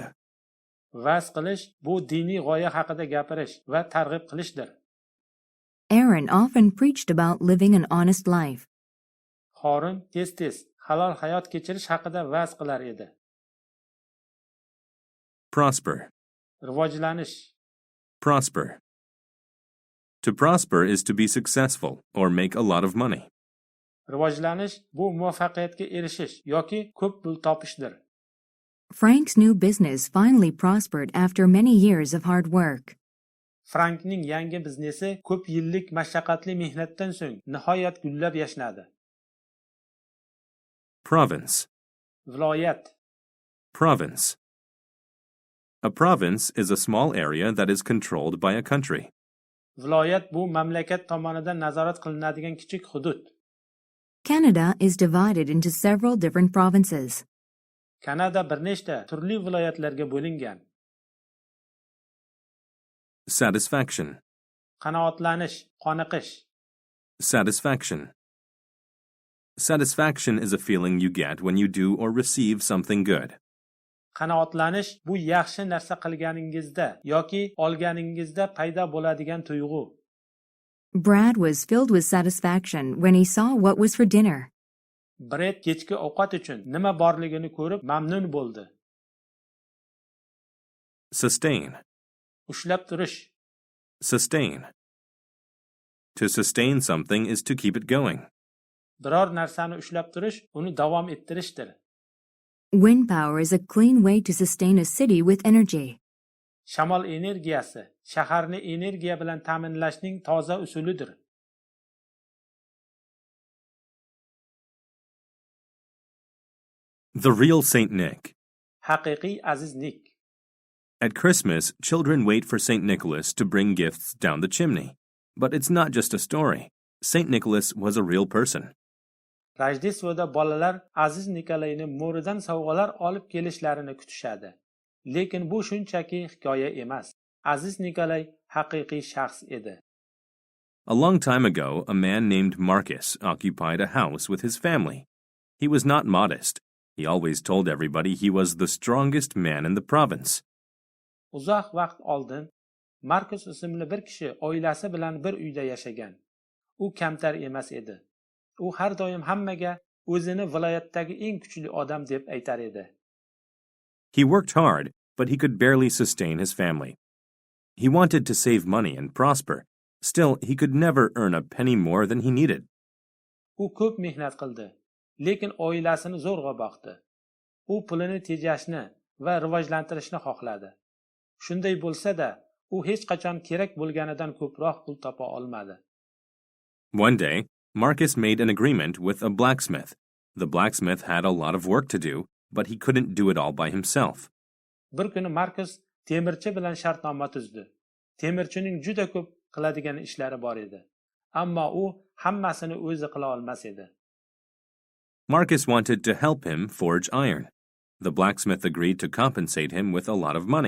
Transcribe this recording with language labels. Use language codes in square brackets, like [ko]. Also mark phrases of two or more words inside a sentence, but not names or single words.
[uz] Va'z qilish bu diniy g'oya haqida gapirish va targ'ib qilishdir. [en] Aaron often preached about living an honest life. [uz] Xorin tez-tez halol hayot kechirish haqida va'z qilar edi. [en] Prosper. [uz] Rivojlanish, [en] Prosper. To prosper is to be successful or make a lot of money. [uz] rivojlanish bu muvaffaqiyatga erishish yoki ko'p pul topishdir. [en] Frank's new business finally prospered after many years of hard work. [uz] Frankning yangi biznesi ko'p yillik mashaqqatli mehnatdan so'ng nihoyat gullab yashnadi. [en] Province. [uz] Viloyat, [en] Province. A province is a small area that is controlled by a country. [uz] viloyat bu mamlakat tomonidan nazorat qilinadigan kichik hudud. [en] Canada is divided into several different provinces. [uz] Kanada bir nechta turli viloyatlarga bo'lingan. [en] Satisfaction. [uz] Qanoatlanish, qoniqish. [en] Satisfaction. Satisfaction is a feeling you get when you do or receive something good. [uz] Qanoatlanish bu yaxshi narsa qilganingizda yoki olganingizda paydo bo'ladigan tuyg'u. [en] Brad was filled with satisfaction when he saw what was for dinner. [uz] Brad kechki ovqat uchun nima borligini ko'rib mamnun bo'ldi. [en] Sustain. [uz] Ushlab turish, [en] Sustain. To sustain something is to keep it going. [uz] biror narsani ushlab turish uni davom ettirishdir. [en] Wind power is a clean way to sustain a city with energy. [uz] Shamol energiyasi shaharni energiya bilan ta'minlashning toza usulidir. [en] The real Saint Nick. [uz] Haqiqiy aziz Nick. [en] At Christmas, children wait for Saint Nicholas to bring gifts down the chimney. But it's not just a story. Saint Nicholas was a real person. [uz] Rajdesvoda bolalar aziz Nikolayni mo'ridan sovg'alar olib kelishlarini kutishadi. Lekin bu shunchaki hikoya emas. Aziz Nikolay haqiqiy shaxs edi. [en] A long time ago, a man named Marcus occupied a house with his family. He was not modest. He always told everybody he was the strongest man in the province. [uz] Uzoq vaqt oldin Markus ismli bir kishi oilasi bilan bir uyda yashagan. U kamtar emas edi. U har doim hammaga o'zini viloyatdagi eng kuchli odam deb aytar edi. [en] He worked hard, but he could barely sustain his family. He wanted to save money and prosper. Still, he could never earn a penny more than he needed. [uz] U ko'p mehnat qildi, lekin oilasini zo'rg'a boqdi. U pulini tejashni va rivojlantirishni xohladi. Shunday bo'lsa-da, u hech qachon kerak bo'lganidan ko'proq pul topa olmadi. [en] One day, Marcus made an agreement with a blacksmith. The blacksmith had a lot of work to do, but he couldn't do it all by himself. [uz] Bir kuni Markus temirchi bilan shartnoma tuzdi. Temirchining juda ko'p qiladigan ishlari bor edi. Ammo u hammasini o'zi qila olmas edi. [en] Marcus wanted to help him forge iron. The blacksmith agreed to compensate him with a lot of money.